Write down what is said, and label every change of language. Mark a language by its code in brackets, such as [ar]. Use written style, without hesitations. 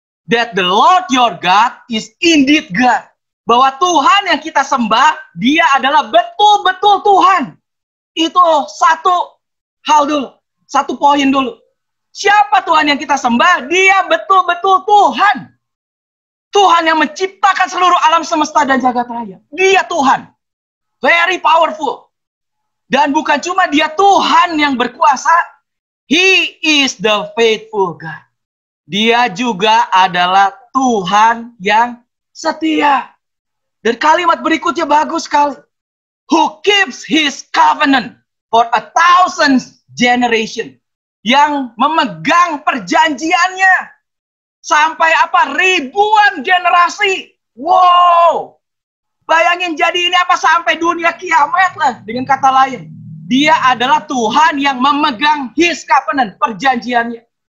[en] That the Lord your God is indeed God. [id] Bahwa Tuhan yang kita sembah, Dia adalah betul-betul Tuhan. Itu satu hal dulu. Satu poin dulu. Siapa Tuhan yang kita sembah? Dia betul-betul Tuhan. Tuhan yang menciptakan seluruh alam semesta dan jagat raya. Dia Tuhan. [en] Very powerful. [id] Dan bukan cuma Dia Tuhan yang berkuasa. [en] He is the faithful God. [id] Dia juga adalah Tuhan yang setia. Dan kalimat berikutnya bagus sekali. [en] Who keeps his covenant for 1,000 generation. [id] Yang memegang perjanjiannya. Sampai apa? Ribuan generasi. Wow. Bayangin jadi ini apa? Sampai dunia kiamat lah. Dengan kata lain. Dia adalah Tuhan yang memegang [en] his covenant. [id] Perjanjiannya.